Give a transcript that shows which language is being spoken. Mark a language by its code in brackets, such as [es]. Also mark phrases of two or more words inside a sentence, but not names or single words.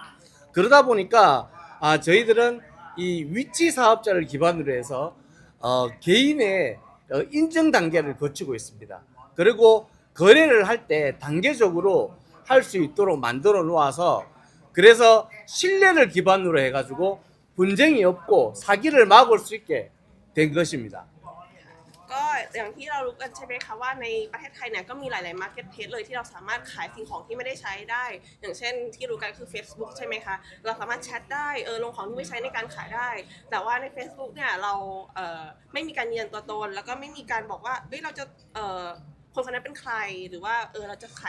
[ko] 그러다 보니까 저희들은 이 위치 사업자를 기반으로 해서 개인의 인증 단계를 거치고 있습니다. 그리고 거래를 할 때 단계적으로 할 수 있도록 만들어 놓아서 그래서 신뢰를 기반으로 해가지고 분쟁이 없고 사기를 막을 수 있게 된 것입니다. [th] ก็อย่างที่เรารู้กันใช่ไหมคะว่าในประเทศไทยเนี่ยก็มีหลายๆ marketplace เลยที่เราสามารถขายสิ่งของที่ไม่ได้ใช้ได้อย่างเช่นที่รู้กันคือ Facebook ใช่ไหมคะเรา สามารถแชทได้ลงของที่ไม่ใช้ในการขายได้แต่ว่าใน Facebook เนี่ยเราไม่มีการยืนยันตัวตนแล้วก็ไม่มีการบอกว่าเราจะคนคนนั้นเป็นใครหรือว่าเราจะขาย